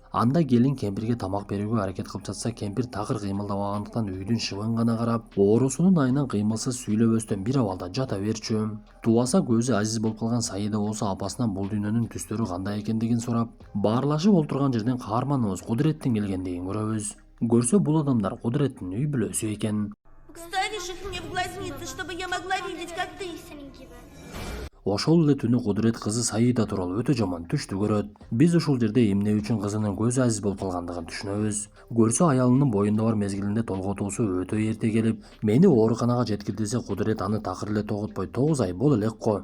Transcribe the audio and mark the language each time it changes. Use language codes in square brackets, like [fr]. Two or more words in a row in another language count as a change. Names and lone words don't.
[ky] Анда келин кемпирге тамак берүүгө аракет кылып жатса, кемпир такыр кыймылдабагандыктан үйдүн шыбын гана карап, оорусунун айынан кыймылсыз сүйлөбөстөн бир абалда жата берчү. Тубаса көзү азиз болуп калган Саида болсо апасынан бул дүйнөнүн түстөрү кандай экендигин сурап, баарлашып олтурган жерден каарманыбыз Кудуреттин келгендигин көрөбүз. Көрсө бул адамдар Кудуреттин үй бүлөсү экен. [ru] Ставишь их мне в глазницы, чтобы я могла видеть, как ты. [ky] Ошол эле түнү Кудурет кызы Саида тууралуу өтө жаман түштү көрөт. Биз ушул жерде эмне үчүн кызынын көзү азиз болуп калгандыгын түшүнөбүз. Көрсө аялынын боюнда бар мезгилинде толготуусу өтө эрте келип, мени ооруканага жеткир десе, Кудурет аны такыр эле тогутпой, 9 ай боло элек го.